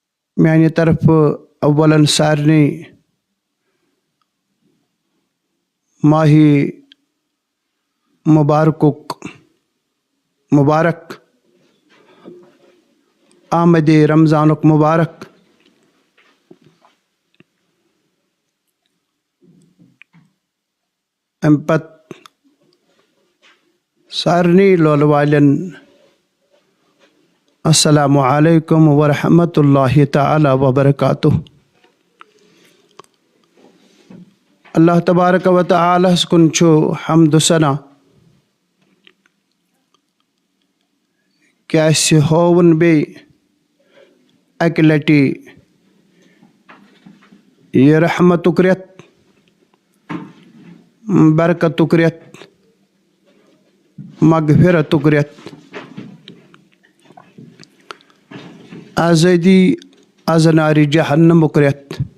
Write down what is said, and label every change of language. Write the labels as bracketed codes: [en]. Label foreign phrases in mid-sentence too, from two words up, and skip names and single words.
[ks] میانہِ طرفہٕ اولن سارنٕے ماہی مبارک آمدِ رمضانُک مبارک. اَمہِ پتہٕ سارنٕے لولہٕ والٮ۪ن [ar] السلام علیکم ورحمتہ اللہ تعالیٰ وبرکاتہ. [ks] اللہ تبارک و تعالیٰ ہس کُن چھُ حمد و ثنا کہِ اَسہِ ہووُن بیٚیہِ اَکہِ لٹہِ یہِ رحمتُک رٮ۪تھ، برکتُک رٮ۪تھ، مغفرتُک رٮ۪تھ، آزٲدی از نارِ جہنمُک رٮ۪تھ.